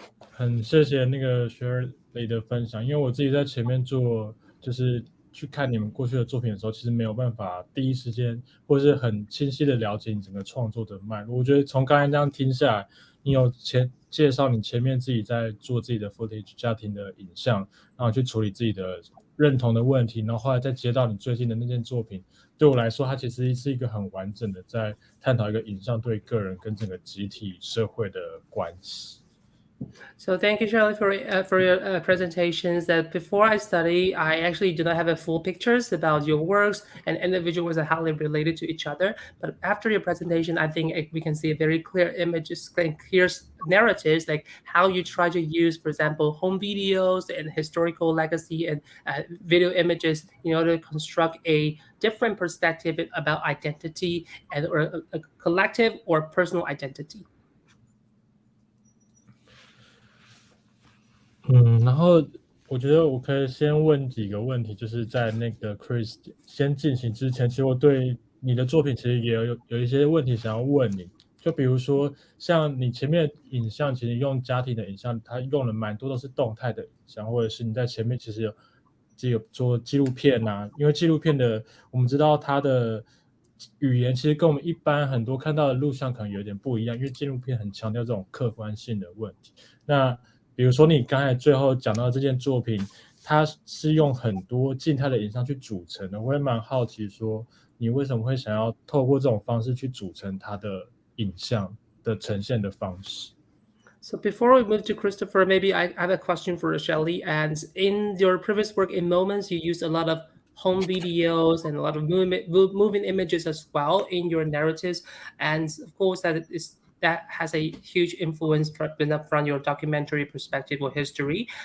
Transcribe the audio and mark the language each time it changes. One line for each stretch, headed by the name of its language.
Chinese: 很谢谢那个Sharelly的分享，因为我自己在前面做就是去看你们过去的作品的时候，其实没有办法第一时间或是很清晰的了解你整个创作的脉络。我觉得从刚才这样听下来，你有介绍你前面自己在做自己的 footage 家庭的影像，然后去处理自己的认同的问题，然后后来再接到你最近的那件作品，对我来说它其实是一个很完整的在探讨一个影像对个人跟整个集体社会的关系。
English: So thank you, Sharelly, for your presentations. That before I study, I actually do not have a full pictures about your works and individuals and how they related to each other. But after your presentation, I think we can see a very clear images, clear narratives, like how you try to use, for example, home videos and historical legacy and video images in order to construct a different perspective about identity and or a collective or personal identity.
Chinese: 然后我觉得我可以先问几个问题，就是在那个 Chris 先进行之前，其实我对你的作品其实也有一些问题想要问你，就比如说像你前面影像，其实用家庭的影像，它用了蛮多都是动态的影像，或者是你在前面其实有做纪录片啊，因为纪录片的我们知道它的语言其实跟我们一般很多看到的录像可能有点不一样，因为纪录片很强调这种客观性的问题。那比如说你刚才最后讲到这件作品，它是用很多静态的影像去组成的，我也蛮好奇说你为什么会想要透过这种方式去组成它的影像的呈现的方式。
English: So before we move to Christoher, maybe I have a question for Sharelly. And in your previous work in Moments, you used a lot of home videos and a lot of moving images as well in your narratives. And of course, that has a huge influence from your documentary perspective or history.